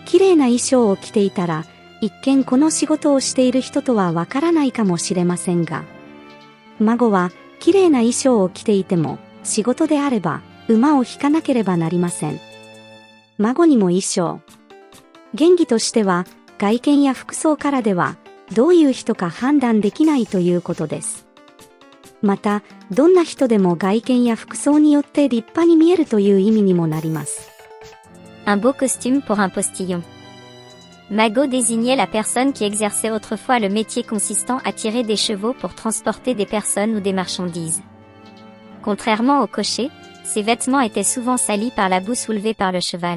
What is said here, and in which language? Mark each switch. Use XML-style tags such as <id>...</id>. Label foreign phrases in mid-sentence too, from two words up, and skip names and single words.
<ja>綺麗な衣装を着ていたら、一見この仕事をしている人とはわからないかもしれませんが、孫は綺麗な衣装を着ていても、仕事であれば馬を引かなければなりません。孫にも衣装。原義としては、外見や服装からでは、どういう人か判断できないということです。また、どんな人でも外見や服装によって立派に見えるという意味にもなります。</ja> <fr>Un beau costume pour un postillon. Magot désignait la personne qui exerçait autrefois le métier consistant à tirer des chevaux pour transporter des personnes ou des marchandises. Contrairement au cocher, ses vêtements étaient souvent salis par la boue soulevée par le cheval.</fr>